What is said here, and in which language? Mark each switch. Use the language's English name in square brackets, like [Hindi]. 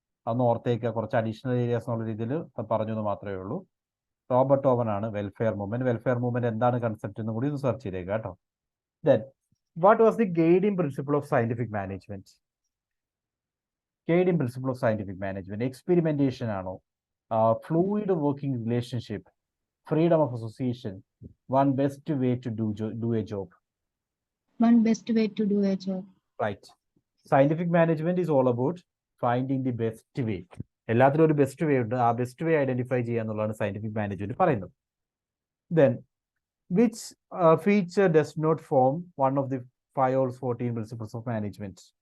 [Malayalam] അന്ന് ഓർത്തേക്ക് കുറച്ച് additional areas എന്നുള്ള രീതിയിൽ പറഞ്ഞു എന്ന് മാത്രമേ ഉള്ളൂ. റോബർട്ട് ഓവൻ ആണ് വെൽഫെയർ മൂവ്മെന്റ്. വെൽഫെയർ മൂവ്മെന്റ് എന്താണ് കൺസെപ്റ്റ് എന്ന് കൂടി ഒന്ന് സെർച്ച് ചെയ്തേക്കുക കേട്ടോ. [English] Then what was the guiding principle of scientific management? Guiding principle of scientific management experimentation ആണോ, fluid working relationship, freedom of association, one best way to do a job? One best way to do a job. Right. Scientific management is all about finding the best way. [Malayalam] എല്ലാത്തിലും ഒരു best way ഉണ്ട്, ആ best way identify ചെയ്യുക എന്നുള്ളതാണ് scientific management പറയുന്നത്. [English] Then which feature does not form one of the Fayol's 14 principles of management?